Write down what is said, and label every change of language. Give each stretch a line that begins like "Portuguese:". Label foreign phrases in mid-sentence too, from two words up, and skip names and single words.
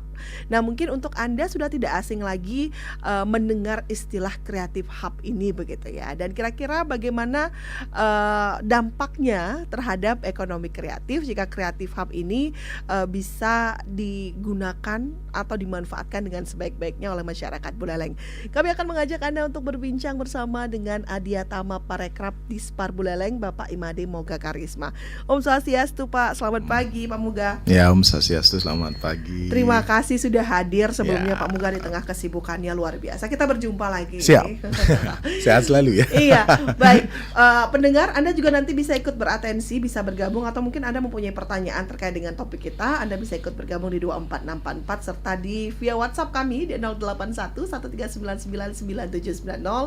Indonesian: Nah, mungkin untuk Anda sudah tidak asing lagi mendengar istilah Creative Hub ini begitu ya. Dan kira-kira bagaimana dampaknya terhadap ekonomi kreatif jika Creative Hub ini bisa digunakan atau dimanfaatkan dengan sebaik-baiknya oleh masyarakat Buleleng. Kami akan mengajak Anda untuk berbincang bersama dengan Adiatama Parekraf Dispar Buleleng, Bapak Imade Moga Karisma. Om Swastiastu Pak, selamat pagi Pak Muga. Ya, Om Swastiastu, selamat pagi. Terima kasih sudah hadir sebelumnya Pak Muga di tengah kesibukannya luar biasa. Kita berjumpa lagi. Siap. Sehat selalu ya. Iya, baik. Pendengar, Anda juga nanti bisa ikut beratensi, bisa bergabung atau mungkin Anda mempunyai pertanyaan terkait dengan topik kita, Anda bisa ikut bergabung di 24644 serta di via WhatsApp kami di 081 13999 790.